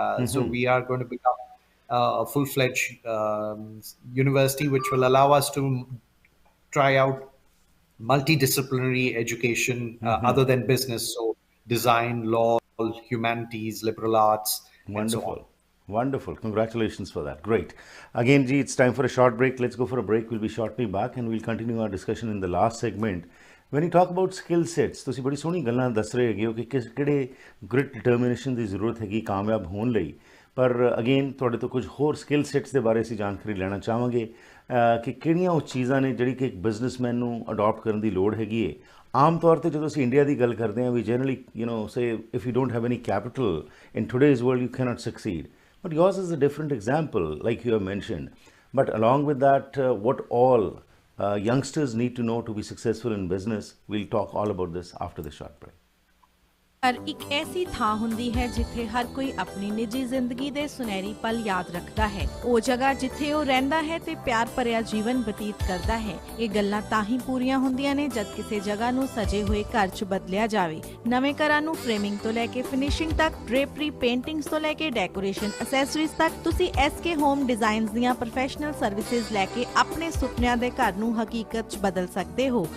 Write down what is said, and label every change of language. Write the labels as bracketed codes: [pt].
[en] So we are going to become a full-fledged university, which will allow us to try out multidisciplinary education other than business. So design, law, humanities, liberal arts, and so on. Wonderful. Congratulations for that. Great. Again, Ji, it's time for a short break. Let's go for a break. We'll be shortly back and we'll continue our discussion in the last segment. When you talk about skill sets, [pa] ਤੁਸੀਂ ਬੜੀ ਸੋਹਣੀ ਗੱਲਾਂ ਦੱਸ ਰਹੇ ਹੈਗੇ ਹੋ ਕਿ ਕਿਹੜੇ ਗ੍ਰਿਟ ਡਿਟਰਮੀਨੇਸ਼ਨ ਦੀ ਜ਼ਰੂਰਤ ਹੈਗੀ ਕਾਮਯਾਬ ਹੋਣ ਲਈ। ਪਰ ਅਗੇਨ ਤੁਹਾਡੇ ਤੋਂ ਕੁਝ ਹੋਰ ਸਕਿੱਲ ਸੈਟਸ ਦੇ ਬਾਰੇ ਅਸੀਂ ਜਾਣਕਾਰੀ ਲੈਣਾ ਚਾਹਾਂਗੇ ਕਿ ਕਿਹੜੀਆਂ ਉਹ ਚੀਜ਼ਾਂ ਨੇ ਜਿਹੜੀ ਕਿ ਇੱਕ ਬਿਜ਼ਨਸਮੈਨ ਨੂੰ ਅਡਾਪਟ ਕਰਨ ਦੀ ਲੋੜ ਹੈਗੀ ਹੈ। ਆਮ ਤੌਰ ਤੇ ਜਦੋਂ ਅਸੀਂ ਇੰਡੀਆ ਦੀ ਗੱਲ ਕਰਦੇ ਹਾਂ, [en] We generally say if you don't have any capital in today's world you cannot succeed. But yours is a different example, like you have mentioned. But along with that, what all youngsters need to know to be successful in business, we'll talk all about this after the short break. [pa] ਪਰ ਇੱਕ ਐਸੀ ਥਾਂ ਹੁੰਦੀ ਹੈ ਜਿੱਥੇ ਹਰ ਕੋਈ ਆਪਣੀ ਨਿੱਜੀ ਜ਼ਿੰਦਗੀ ਦੇ ਸੁਨਹਿਰੀ ਪਲ ਯਾਦ ਰੱਖਦਾ ਹੈ। ਉਹ ਜਗ੍ਹਾ ਜਿੱਥੇ ਉਹ ਰਹਿੰਦਾ ਹੈ ਤੇ ਪਿਆਰ ਭਰਿਆ ਜੀਵਨ ਬਤੀਤ ਕਰਦਾ ਹੈ। ਇਹ ਗੱਲਾਂ ਤਾਂ ਹੀ ਪੂਰੀਆਂ ਹੁੰਦੀਆਂ ਨੇ ਜਦ ਕਿਸੇ ਜਗ੍ਹਾ ਨੂੰ ਸਜੇ ਹੋਏ ਘਰ 'ਚ ਬਦਲਿਆ ਜਾਵੇ। ਨਵੇਂ ਘਰਾਂ ਨੂੰ ਫਰੇਮਿੰਗ ਤੋਂ ਲੈ ਕੇ ਫਿਨਿਸ਼ਿੰਗ ਤੱਕ, ਡ੍ਰੇਪਰੀ, ਪੇਂਟਿੰਗਸ ਤੋਂ ਲੈ ਕੇ ਡੈਕੋਰੇਸ਼ਨ ਅਸੈਸਰੀਜ਼ ਤੱਕ, ਤੁਸੀਂ SK ਹੋਮ ਡਿਜ਼ਾਈਨਸ ਦੀਆਂ ਪ੍ਰੋਫੈਸ਼ਨਲ ਸਰਵਿਸਿਜ਼ ਲੈ ਕੇ ਆਪਣੇ ਸੁਪਨਿਆਂ ਦੇ ਘਰ ਨੂੰ ਹਕੀਕਤ 'ਚ ਬਦਲ ਸਕਦੇ ਹੋ।